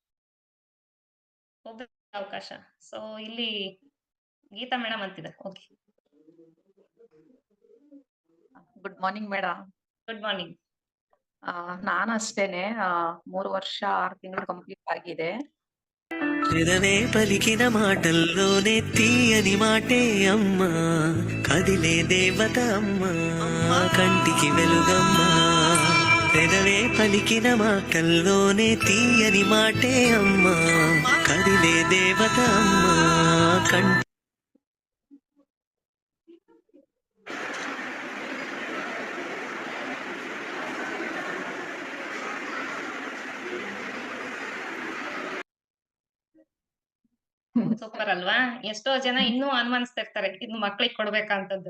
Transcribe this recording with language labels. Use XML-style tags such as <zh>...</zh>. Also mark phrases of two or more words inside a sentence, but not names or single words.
<kn>ಒಬ್ಬ ಅವಕಾಶ. ಸೊ ಇಲ್ಲಿ ಗೀತಾ ಮೇಡಮ್ ಅಂತಿದ್ದಾರೆ. ಓಕೆ,</kn> <en>Good morning madam. Good morning.</en> <kn>ನಾನು ಅಷ್ಟೇನೆ 3 ವರ್ಷ 6 ತಿಂಗಳು ಕಂಪ್ಲೀಟ್ ఆಗಿದೆ.</kn> <te>పెదవే పలికిన మాటల్లోనే తీయని మాటే అమ్మా, కదిలే దేవత అమ్మా, కంటికి వెలుగమ్మా. పెదవే పలికిన మాటల్లోనే తీయని మాటే అమ్మా, కదిలే దేవత అమ్మా, కంటి</te> <kn>ಸೂಪರ್ ಅಲ್ವಾ? ಎಷ್ಟೋ ಜನ ಇನ್ನೂ ಅನುಮಾನಿಸ್ತಾ ಇರ್ತಾರೆ, ಇನ್ನು ಮಕ್ಳಿಗೆ ಕೊಡ್ಬೇಕಂತದ್ದು.</kn>